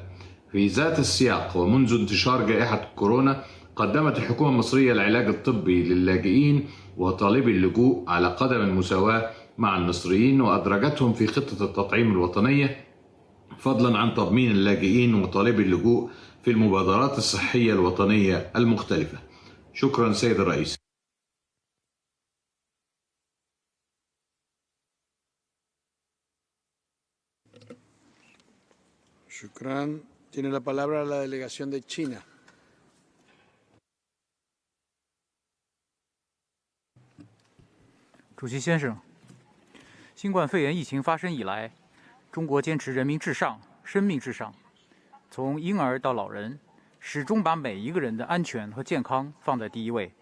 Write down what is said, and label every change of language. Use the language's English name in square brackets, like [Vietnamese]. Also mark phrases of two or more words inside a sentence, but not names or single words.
[Arabic] في ذات السياق ومنذ انتشار جائحة كورونا، قدمت الحكومة المصرية العلاج الطبي للاجئين وطالبي اللجوء على قدم المساواة مع المصريين، وأدرجتهم في خطة التطعيم الوطنية، فضلاً عن تضمين اللاجئين وطالبي اللجوء في المبادرات الصحية الوطنية المختلفة. شكراً سيد الرئيس. Shukran. [Spanish] Tiene la palabra la delegación de China. [Chinese] 主席先生，新冠肺炎疫情发生以来，中国坚持人民至上、生命至上，从婴儿到老人，始终把每一个人的安全和健康放在第一位。